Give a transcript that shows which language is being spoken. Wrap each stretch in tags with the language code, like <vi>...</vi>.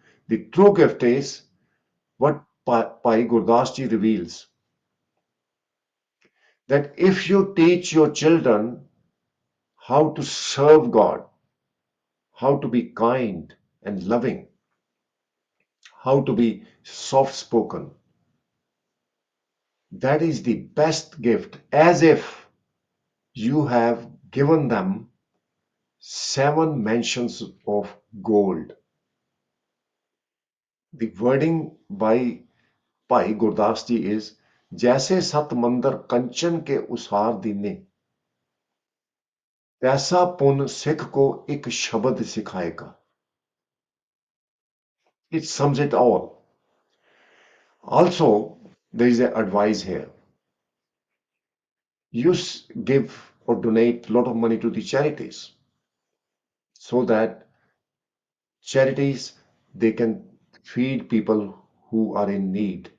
<en>The true gift is what Bhai Gurdas ji reveals, that if you teach your children how to serve God, how to be kind and loving, how to be soft spoken, that is the best gift, as if you have given them 7 mansions of gold. The wording by Bhai Gurdas ji is</en> <pa>जैसे सत मंदर कंचन के उसार दीने तैसा पुन सिख को एक शब्द सिखाएगा.</pa> <en>It sums it all. Also, there is an advice here. You give or donate a lot of money to the charities so that charities, they can feed people who are in need.</en>